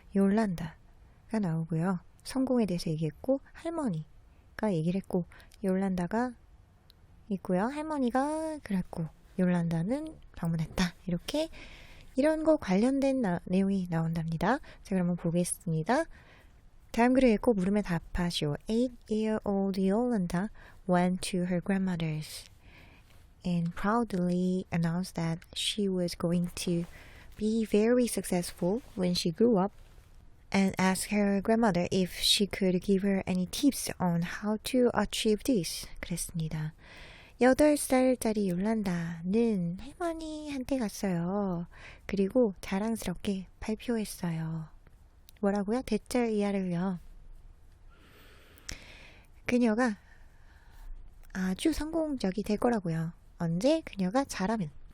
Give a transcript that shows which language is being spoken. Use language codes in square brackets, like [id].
[ko] 요란다가 나오고요. 성공에 대해서 얘기했고 할머니가 얘기를 했고 요란다가 있고요. 할머니가 그랬고 요란다는 방문했다. 이렇게 이런 거 관련된 내용이 나온답니다. 자, 그러면 보겠습니다. 다음 글을 읽고 물음에 답하시오. [en] 8-year-old Yolanda went to her grandmother's and proudly announced that she was going to be very successful when she grew up and asked her grandmother if she could give her any tips on how to achieve this. [ko] 그랬습니다. 8살짜리 요란다는 할머니한테 갔어요. 그리고 자랑스럽게 발표했어요. 뭐라고요? 대절 이하를요. 그녀가 아주 성공적이 될 거라고요. 언제? 그녀가 잘하면.